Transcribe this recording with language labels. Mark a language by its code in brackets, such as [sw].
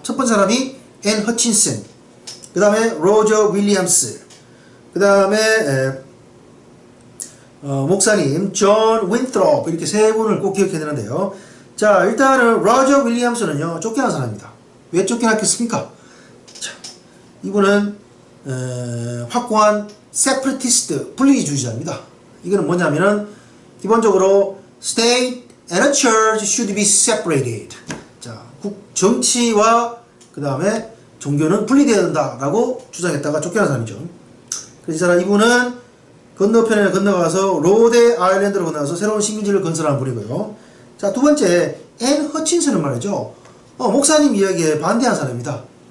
[ko] 첫 번째 사람이 앤 허친슨, 그 다음에 로저 윌리엄스, 그 다음에 목사님 존 윈트롭, 이렇게 세 분을 꼭 기억해야 되는데요. 자, 일단은 로저 윌리엄스는요 쫓겨난 사람입니다. 왜 쫓겨났겠습니까? 자, 이분은 확고한 세퍼리티스트, 분리주의자입니다. 이거는 뭐냐면은 기본적으로 [en] state and a church should be separated. [ko] 자, 정치와 그 다음에 종교는 분리되어야 된다라고 주장했다가 쫓겨난 사람이죠. 그래서 이분은 건너편에 건너가서 로데 아일랜드로 건너가서 새로운 식민지를 건설하는 분이고요. 자, 두 번째 앤 허친슨은 말이죠. 목사님 이야기에 반대한 사람입니다.